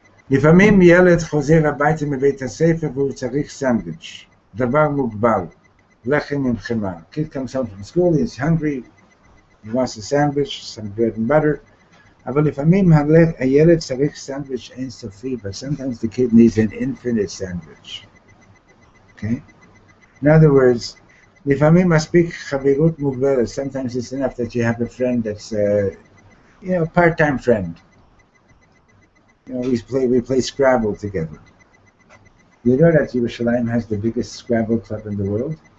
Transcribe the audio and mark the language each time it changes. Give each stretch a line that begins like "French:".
Hebrew: לפעמים ילד חוזר הביתה מבית הספר והוא צריך סנדוויץ', דבר מוגבל, לחם עם חמאה.
English: Kid comes home from school, he's hungry, he wants a sandwich, some bread and butter.
Hebrew: אבל לפעמים הילד צריך סנדוויץ' אינסופי,
English: but sometimes the kid needs an infinite sandwich. Okay? In other words,
Hebrew: לפעמים מספיק חברות מוגבלת.
English: Sometimes it's enough that you have a friend that's a part-time friend. You know, we play Scrabble together. You know that Yerushalayim has the biggest Scrabble club in the world?